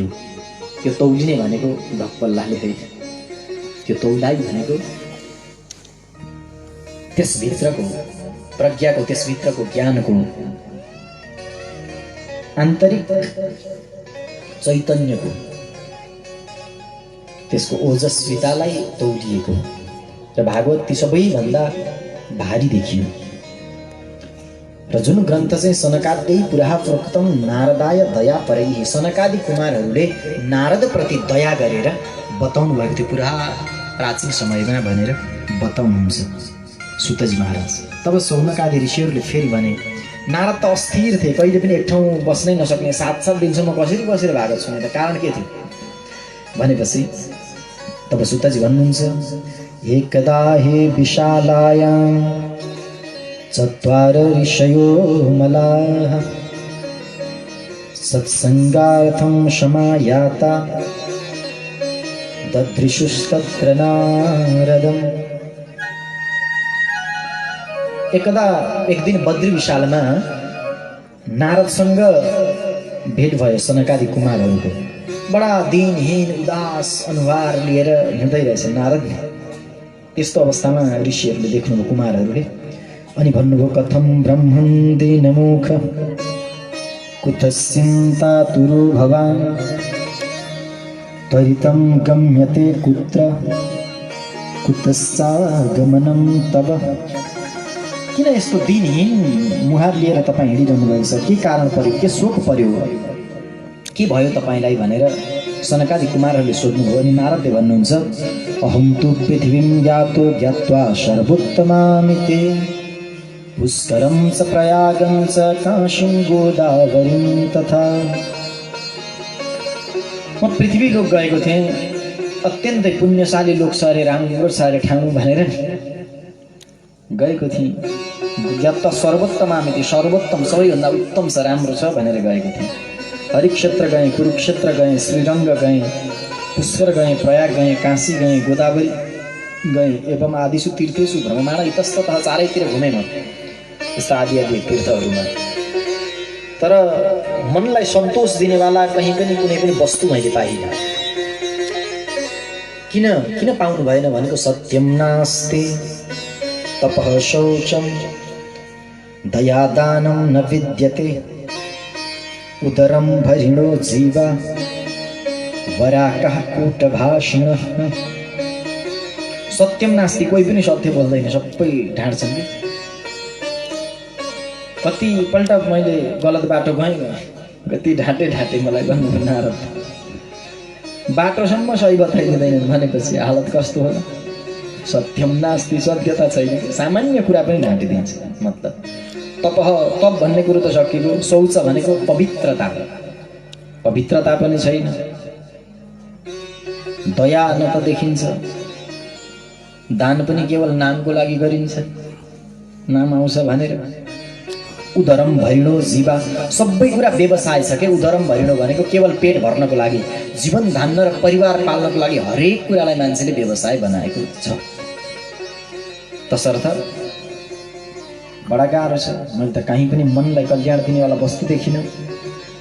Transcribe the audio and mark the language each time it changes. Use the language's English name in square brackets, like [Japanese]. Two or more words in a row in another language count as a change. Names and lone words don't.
[Nepali] त्यो तौलिने भनेको ढक्पल्लाले होइन, त्यो तौलाई भनेको त्यसभित्रको प्रज्ञाको, त्यसभित्रको ज्ञानको आन्तरिक चैतन्यको, त्यसको ओजस्वितालाई तौलिएको र भागवत ती सबैभन्दा भारी देखियो। र जुन ग्रन्थ चाहिँ [Sanskrit] सनकादै पुरा प्रोक्तम नारदाय दया परैः, [Nepali] सनकादि कुमारहरूले नारद प्रति दया गरेर बताउनु भएको थियो पुरा प्राचीन समयमा भनेर बताउनुहुन्छ सुतजी महाराज। तब सौनकादि ऋषिहरूले फेरि भने, नारद त अस्थिर थिए, कहिले पनि एक ठाउँ बस्नै नसक्ने, 7 दिनसम्म कसरी बसेर भागवत सुने त, कारण के थियो भनेपछि तब सुतजी भन्नुहुन्छ, [Sanskrit] एकदा हे विशालायां चत्वार ऋषयो मलाः सत्संगार्थं समायाता ददृशुस्तत्र नारदम्। [Nepali] एकदा एक दिन बद्री विशालमा नारदसँग भेट भयो सनकादि कुमारहरूको। बडा दिनहीन उदास अनुहार लिएर हिँड्दै रहेछ नारद। त्यस्तो अवस्थामा ऋषिहरूले देख्नुभयो कुमारहरूले, अनि भन्नुभयो, [Sanskrit] कथम ब्रह्मं दीनमुख कुतश्चिन्तातुरो भवान् त्वरितं गम्यते कुत्र कुतश्चागमनं तव। [Nepali] किन यस्तो दिनहीन मुहार लिएर तपाईँ हिँडिरहनु भएको छ? के कारण पर्यो? के शोक पर्यो? के भयो तपाईँलाई भनेर सनकादि कुमारहरूले सोध्नुभयो। अनि नारदले भन्नुहुन्छ, [Sanskrit] अहं तु पृथिवीं यातो ज्ञात्वा सर्वोत्तमामिते पुष्करं च प्रयागं च काशीं गोदावरीं तथा। [Nepali] म पृथ्वी लोक गएको थिएँ, अत्यन्तै पुण्यशाली लोक छ अरे, राम्रो छ अरे ठाउँ भनेर गएको थिएँ। [Sanskrit] ज्ञात्वा सर्वोत्तमामिति, [Nepali] सर्वोत्तम सबैभन्दा उत्तम छ, राम्रो छ भनेर गएको थिएँ। हरिक्षेत्र गएँ, कुरुक्षेत्र गएँ, श्रीरङ्ग गएँ, पुष्कर गएँ, प्रयाग गएँ, काशी गएँ, गोदावरी गएँ, [Sanskrit] एवं आदिषु तीर्थेषु भ्रममाण इतस्ततः [Nepali] चारैतिर घुमेँ म यस्ता आदि आदि तीर्थहरूमा। तर मनलाई सन्तोष दिनेवाला कहीँ पनि कुनै पनि वस्तु मैले पाइनँ। किन पाउनु भएन भनेको, [Sanskrit] सत्यम नास्ति तपः शौचम दयादानं न विद्यते उदरं भरिणो जीवा वराकः कूटभाषिणः। सत्यम नास्ति, [Nepali] कोही पनि सत्य बोल्दैन, सबै ढाँट्छन् कि। कतिपल्ट मैले गलत बाटो गएँ, कति ढाँटे मलाई भन्नुभयो नारद। बाटोसम्म सही बताइदिँदैनन् भनेपछि हालत कस्तो होला? [Sanskrit] सत्यम नास्ति, [Nepali] सत्यता छैन, सामान्य कुरा पनि ढाँटिदिन्छ। मतलब तप भन्ने कुरो त सकिएको, शौच भनेको पवित्रता पनि छैन, दया न त देखिन्छ, दान पनि केवल नामको लागि गरिन्छ, नाम आउँछ भनेर। [Sanskrit] उदरम भरिणो जीवा, [Nepali] सबै कुरा व्यवसाय छ के। [Sanskrit] उदरम भरिणो [Nepali] भनेको केवल पेट भर्नको लागि, जीवन धान्न र परिवार पाल्नको लागि हरेक कुरालाई मान्छेले व्यवसाय बनाएको छ। तसर्थ बडा गाह्रो छ। मैले त कहीँ पनि मनलाई कल्याण दिनेवाला वस्तु देखिनँ।